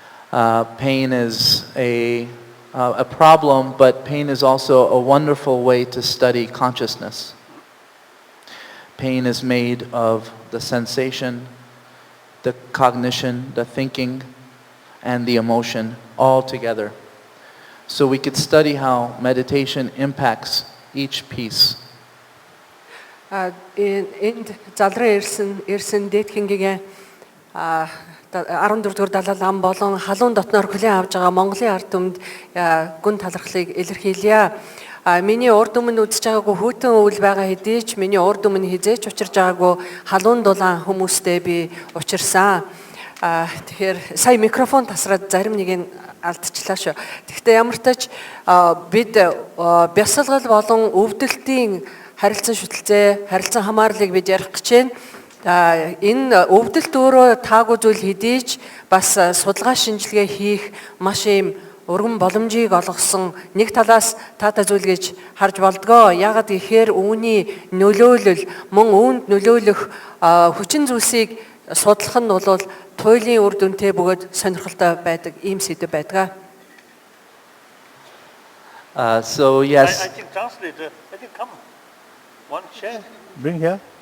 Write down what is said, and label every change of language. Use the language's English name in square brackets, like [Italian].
[English] Pain is a problem, but pain is also a wonderful way to study consciousness. Pain is made of the sensation, the cognition, the thinking, and the emotion all together. So we could study how meditation impacts each piece. [Mongolian] Энд залраа ирсэн дээдхингийн 14-р Далай лама болон халуун дотноор хүлээн авч байгаа Монголын ард түмэнд гүн талархлыг илэрхийлье. Миний урд өмнө үзэж байгаагүй хүйтэн өвөл байгаа хэдий ч миний урд өмнө хизээч учирж байгаагүй халуун дулаан хүмүүстэй би учирсан. Тэгэхээр сая микрофон тасраад зарим нэг нь алдчихлаа шүү. Гэхдээ ямар ч тач бид бясалгал болон өвдөлтийн харилцан шүтэлцээ, харилцан хамаарлыг бид ярих гэж байна. Энэ өвдөлт өөрөө таагүй зүйл хэдийч бас судалгаа шинжилгээ хийх маш ийм өргөн боломжийг олгосон нэг талаас таатай зүйл гэж харж болдгоо. Яагаад гэхээр үүний нөлөөлөл мөн үүнд нөлөөлөх хүчин зүйлсийг судлах нь бол туйлын үр дүнтэй бөгөөд сонирхолтой байдаг ийм сэдв байдаг. [English] So yes. I think translator, I think come one chair. Bring here.